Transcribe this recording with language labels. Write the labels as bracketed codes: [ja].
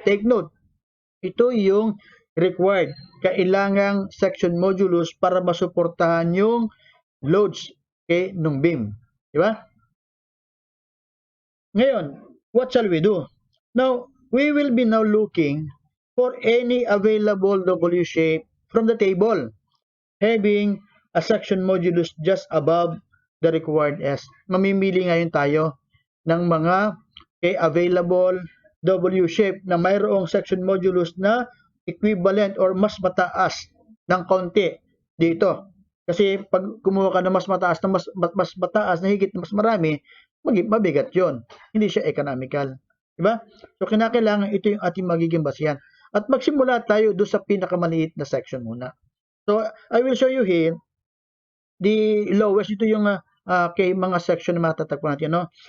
[tl] Take note, ito yung required, kailangang section modulus para masuportahan yung loads nung beam. Di ba? [en] Ngayon, what shall we do? Now, we will be now looking for any available W shape from the table, having a section modulus just above the required S. [tl] Mamimili ngayon tayo ng mga available W shape na mayroong section modulus na equivalent or mas mataas ng konti dito. Kasi pag kumuha ka ng mas mataas na mas mataas na higit na mas marami, mabigat 'yon. Hindi siya economical, di ba? So kinakailangan ito yung ating magiging basihan. At magsimula tayo do sa pinakamaliit na section muna. [en] So I will show you here the lowest. [tl] Ito yung mga section na matatagpuan natin, no?